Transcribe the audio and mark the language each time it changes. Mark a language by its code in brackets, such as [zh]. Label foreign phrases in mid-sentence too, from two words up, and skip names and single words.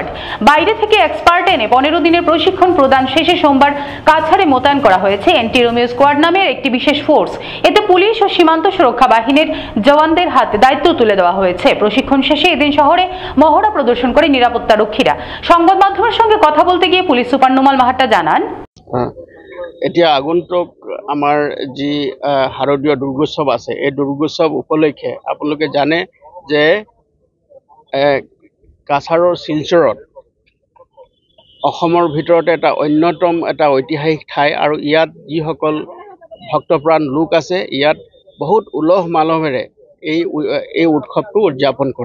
[bn] বাইরে থেকে এক্সপার্ট এনে 15 দিনের প্রশিক্ষণ প্রদান শেষে সোমবার কাছাড়ে মোতায়েন করা হয়েছে [en] Anti Romeo Squad [bn] নামের একটি বিশেষ ফোর্স। এতে পুলিশ ও সীমান্ত সুরক্ষা বাহিনীর জওয়ানদের হাতে দায়িত্ব তুলে দেওয়া হয়েছে। প্রশিক্ষণ শেষে এদিন শহরে মহড়া প্রদর্শন করে নিরাপত্তা রক্ষীরা। সংবাদ মাধ্যমের সঙ্গে কথা বলতে গিয়ে পুলিশ সুপার নোমাল মাহাত্তা জানান, [as] এতিয়া আগন্তুক আমাৰ যি শাৰদীয় দুৰ্গোৎসৱ আছে, এই দুৰ্গোৎসৱ উপলক্ষে আপোনালোকে জানে যে কাছাৰৰ শিলচৰত অসমৰ ভিতৰতে এটা অন্যতম এটা ঐতিহাসিক ঠাই, আৰু ইয়াত যিসকল ভক্তপ্ৰাণ লোক আছে ইয়াত বহুত উলহ মালহেৰে এই উৎসৱটো উদযাপন কৰে।